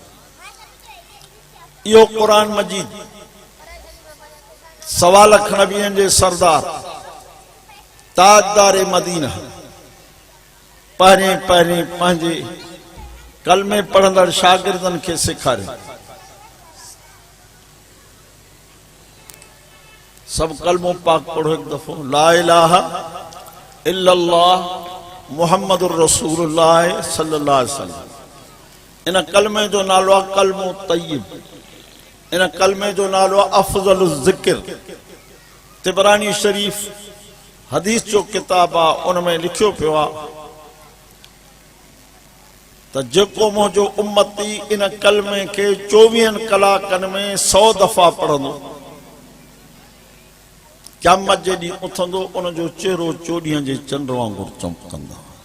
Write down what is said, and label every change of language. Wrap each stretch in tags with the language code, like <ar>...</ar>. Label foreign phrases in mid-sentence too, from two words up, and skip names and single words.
<sd>इहो क़ुरान मजीद 1.25 लख नबियनि जे सरदार ताजदार मदीना पहिरें पंहिंजे कलमे पढ़ंदड़ शागिर्दनि खे सेखारियो। सब कलमो पाक पढ़ो एक दफ़ो,</sd> <ar>لا إله إلا الله محمد رسول الله صلى الله عليه وسلم.</ar> <sd>इन कलमे जो नालो आहे कलमो तय्यब, इन कलमे जो नालो आहे</sd> <ar>أفضل ذكر.</ar> <sd>तिबरानी शरीफ हदीस जो किताब आहे, उन में लिखियो पियो आहे त जेको मुंहिंजो उम्मती इन कलमे खे 24 कलाकनि में 100 दफ़ा पढ़ंदो, क़यामत जे ॾींहुं उथंदो, उनजो चेहरो 24 जे चंड वांगुरु चमकंदो।</sd>